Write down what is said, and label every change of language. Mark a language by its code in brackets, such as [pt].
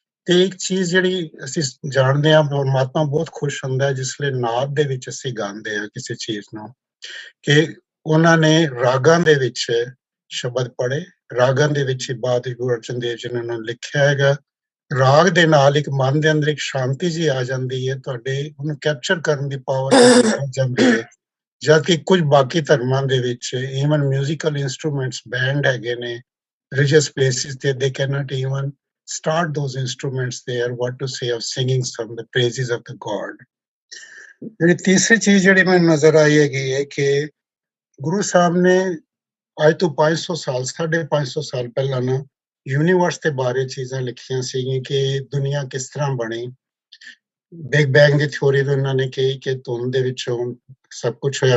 [pa] ਤੇ ਇੱਕ ਚੀਜ਼ ਜਿਹੜੀ ਅਸੀਂ ਜਾਣਦੇ ਹਾਂ, ਪਰਮਾਤਮਾ ਬਹੁਤ ਖੁਸ਼ ਹੁੰਦਾ ਹੈ ਜਿਸ ਲਈ ਨਾਦ ਦੇ ਵਿੱਚ ਅਸੀਂ ਗਾਉਂਦੇ ਹਾਂ ਕਿਸੇ ਚੀਜ਼ ਨੂੰ, ਕਿ ਉਹਨਾਂ ਨੇ ਰਾਗਾਂ ਦੇ ਵਿੱਚ ਸ਼ਬਦ ਪੜ੍ਹੇ, ਰਾਗਾਂ ਦੇ ਵਿੱਚ ਹੀ ਬਾਅਦ ਗੁਰੂ ਅਰਜਨ ਦੇਵ ਜੀ ਨੇ ਉਹਨਾਂ ਨੂੰ ਲਿਖਿਆ ਹੈਗਾ। ਰਾਗ ਦੇ ਨਾਲ ਇੱਕ ਮਨ ਦੇ ਅੰਦਰ ਇੱਕ ਸ਼ਾਂਤੀ ਜੀ ਆ ਜਾਂਦੀ ਹੈ, ਤੁਹਾਡੇ ਉਹਨੂੰ ਕੈਪਚਰ ਕਰਨ ਦੀ ਪਾਵਰ ਆ ਜਾਂਦੀ ਹੈ। ਜਦ ਕਿ ਕੁਝ ਬਾਕੀ ਧਰਮਾਂ ਦੇ ਵਿੱਚ ਈਵਨ ਮਿਊਜ਼ੀਕਲ ਇੰਸਟਰੂਮੈਂਟਸ ਬੈਂਡ ਹੈਗੇ ਨੇ [en] religious places, they cannot even start those instruments there, what to say of singing from the praises of the God. [pa] ਜਿਹੜੀ ਤੀਸਰੀ ਚੀਜ਼ ਜਿਹੜੀ ਮੈਨੂੰ ਨਜ਼ਰ ਆਈ ਹੈਗੀ ਹੈ ਕਿ ਗੁਰੂ ਸਾਹਿਬ ਨੇ ਅੱਜ ਤੋਂ 500 ਸਾਲ 550 ਸਾਲ ਪਹਿਲਾਂ ਨਾ ਯੂਨੀਵਰਸ ਦੇ ਬਾਰੇ ਚੀਜ਼ਾਂ ਲਿਖੀਆਂ ਸੀਗੀਆਂ ਕਿ ਦੁਨੀਆ ਕਿਸ ਤਰ੍ਹਾਂ ਬਣੀ। ਬਿਗ ਬੈਂਗ ਦੀ ਥਿਊਰੀ ਵੀ ਉਹਨਾਂ ਨੇ ਕਹੀ ਕਿ ਧੁੰਦ ਦੇ ਵਿੱਚੋਂ ਸਭ ਕੁਝ ਹੋਇਆ।